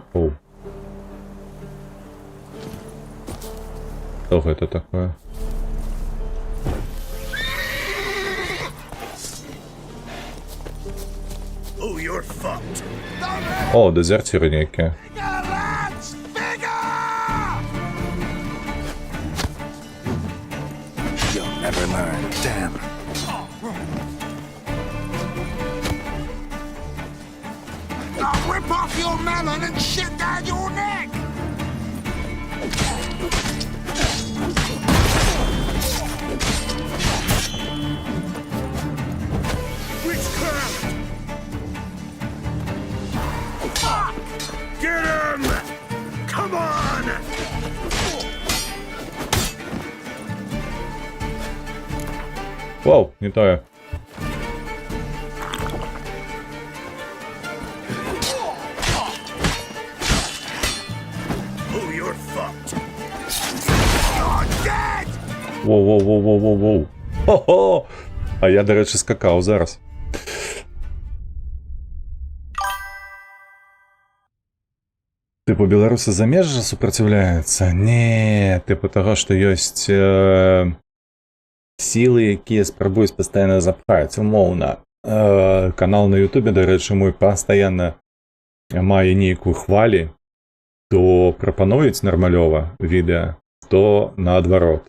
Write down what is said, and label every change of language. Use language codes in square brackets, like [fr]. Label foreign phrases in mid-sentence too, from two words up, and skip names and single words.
[be] Оу. Што гэта такое? О, дезерціры нейкія. [en] Never learn. Damn. I'll rip off your melon and shit down your neck! Witchcraft! Fuck! Get him! Come on! [be] Воу, не тое. Воу-воу-воу-воу-воу-воу. [uk] Хо-хо! А я, до речі, скакав зараз. [be] Типу, беларусы замежжа супраціўляюцца? Не, типу таго, што ёсць сілы, якія спрабуюць пастаянна запхаць, умоўна. Канал на Ютубе, да рэчы, мой пастаянна мае нейкую хвалі, то прапануюць нармалёва відэа, то наадварот.